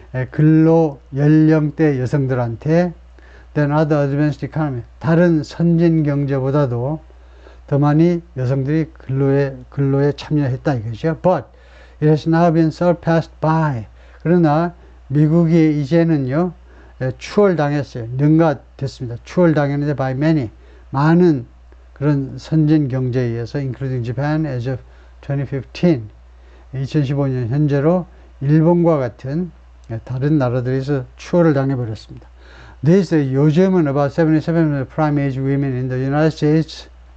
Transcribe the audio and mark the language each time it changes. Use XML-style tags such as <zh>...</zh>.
<ko>근로 연령대 여성들한테</ko> <en>than other advanced economy.</en> <ko>다른 선진 경제보다도 더 많이 여성들이 근로에 참여했다 이거죠.</ko> <en>But it has now been surpassed by.</en> <ko>그러나 미국이 이제는요, 추월당했어요. 능가됐습니다. 추월당했는데</ko> <en>by many.</en> <ko>많은 그런 선진 경제에 의해서</ko> <en>including Japan as of 2015.</en> <ko>2015년 현재로 일본과 같은 다른 나라들에서 추월을 당해버렸습니다.</ko> <en>This</en> <ko>요즘은</ko> <en>about 77% prime age women in the United States.</en>